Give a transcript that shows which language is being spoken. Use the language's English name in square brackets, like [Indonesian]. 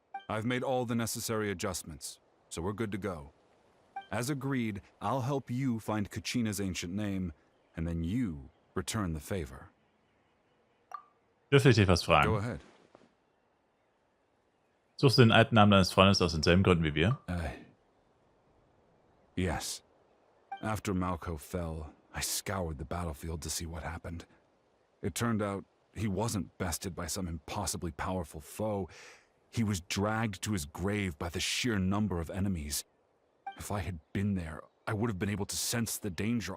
[English] I've made all the necessary adjustments, so we're good to go. As agreed, I'll help you find Kachina's ancient name, and then you return the favor. [German] Dürfte ich dich was [English] Go [German] fragen? [English] ahead. [German] Suchst du den alten Namen deines Freundes aus denselben Gründen wie wir? [English] Yes. After Malko fell, I scoured the battlefield to see what happened. It turned out he wasn't bested by some impossibly powerful foe. He was dragged to his grave by the sheer number of enemies. If I had been there, I would have been able to sense the danger.